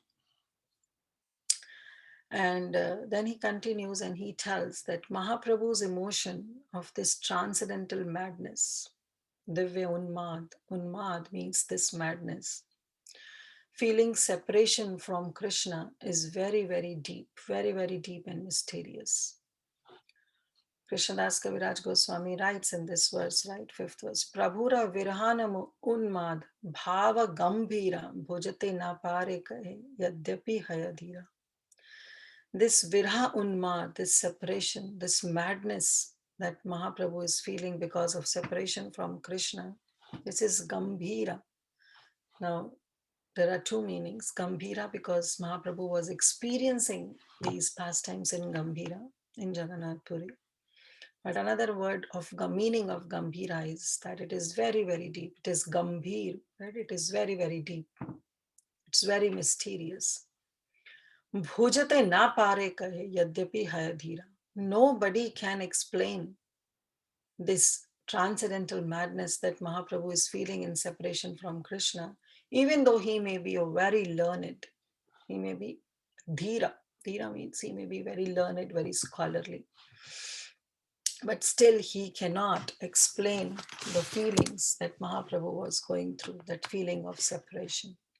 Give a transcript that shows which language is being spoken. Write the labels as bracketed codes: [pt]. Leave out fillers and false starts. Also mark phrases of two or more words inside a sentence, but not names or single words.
[en] And then he continues and he tells that Mahaprabhu's emotion of this transcendental madness, [bn] দিব্য উন্মাদ, [en] Unmad means this madness, feeling separation from Krishna is very, very, very deep and mysterious. Krishnadas Kaviraj Goswami writes in this verse, right, fifth verse, [bn] প্রভুর বিরহ উন্মাদ ভাব গম্ভীর বুঝিতে না পারে কেহ যদ্যপি হয় ধীর. [en] This [bn] বিরহ উন্মাদ, [en] this separation, this madness that Mahaprabhu is feeling because of separation from Krishna, this is Gambhira. Now, there are two meanings. Gambhira, because Mahaprabhu was experiencing these pastimes in Gambhira, in Jagannath Puri. But another word of meaning of Gambhira is that it is very, very deep. It is Gambhir, right? It is very, very deep. It's very mysterious. [bn] বুঝিতে না পারে কেহ যদ্যপি হয় ধীর. [en] Nobody can explain this transcendental madness that Mahaprabhu is feeling in separation from Krishna, even though he may be a very learned, he may be dhira. Dhira means he may be very learned, very scholarly. But still, he cannot explain the feelings that Mahaprabhu was going through, that feeling of separation.